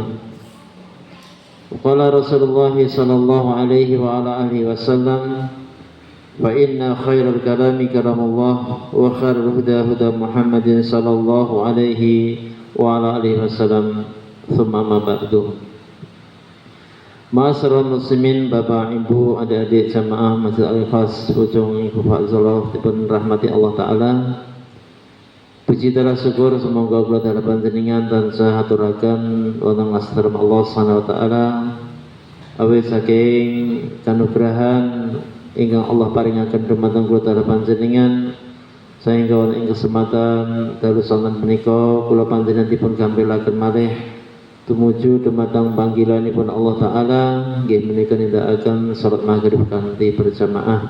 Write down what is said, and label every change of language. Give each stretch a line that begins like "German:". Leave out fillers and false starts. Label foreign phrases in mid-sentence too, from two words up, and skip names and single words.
Arabic: وقال رسول الله صلى الله عليه وعلى آله وسلم فإن خير الكلام كلام الله وخير الهدى هدى محمد صلى الله عليه وعلى آله وسلم ثم ما بعد. Ma'asyiral muslimin,
Javanese: Bapak Ibu, adik-adik jamaah Masjid Al-Ikhlas Ujung Ibu Fa'zullah dipun rahmati Allah Ta'ala.
Indonesian: Puji dan syukur semoga
Javanese: kula dalam panjenengan tansah aturaken wonten asram Allah
Arabic: Subhanahu wa taala
Javanese: awit saking kanugrahan ingkang Allah paringaken dumateng kula dalam panjenengan sehingga wonten ing kesempatan dalu sonten menika kula panjenengan dipun gampilaken malih tumuju dumateng panggilanipun Allah taala nggih menika nindakaken salat maghrib kanthi berjamaah.